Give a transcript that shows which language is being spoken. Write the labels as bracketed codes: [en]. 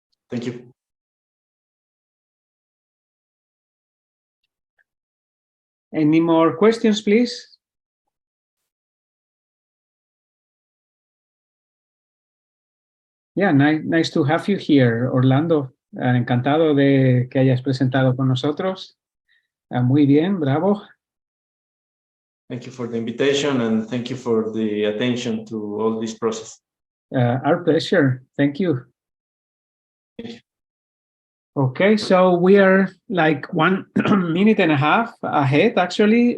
[en] Thank you. Any more questions, please? Yeah, nice to have you here, Orlando. [es] Encantado de que hayas presentado con nosotros. Muy bien, bravo. [en] Thank you for the invitation, and thank you for the attention to all this process. Our pleasure. Thank you. Okay, so we are like 1 minute and a half ahead, actually.